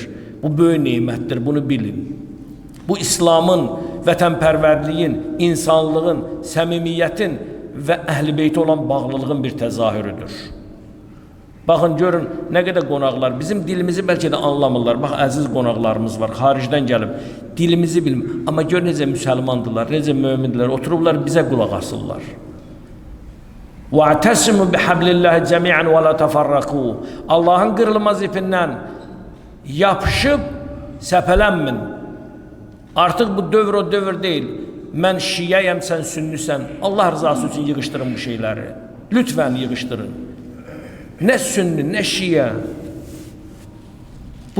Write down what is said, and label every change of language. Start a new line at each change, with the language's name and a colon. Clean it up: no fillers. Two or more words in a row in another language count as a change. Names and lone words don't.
Azerbaijani: Bu böyük neymətdir, bunu bilin. Bu İslamın, vətənpərvərliyin, insanlığın, səmimiyyətin və əhl-i beyti olan bağlılığın bir təzahürüdür. Baxın, görün, nə qədər qonaqlar, bizim dilimizi bəlkə də anlamırlar. Bax, əziz qonaqlarımız var, xaricdən gəlib, dilimizi bilmir. Amma gör necə müsəlmandırlar, necə mömindirlər, oturublar, bizə qulaq asırlar.
Arabic: وَاَعْتَسِمُوا بِحَبْلِ اللّٰهِ جَمِيعًا وَلَا تَفَرَّقُوا.
Azerbaijani: Allahın qırılmaz ipindən yapışıb səpələnmin. Artıq bu dövr o dövr deyil. Mən şiyəyəm, sən sünnüsən. Allah rızası üçün yığışdırın bu şeyləri. Lütfən yığışdırın. Nə sünni, nə şiyə.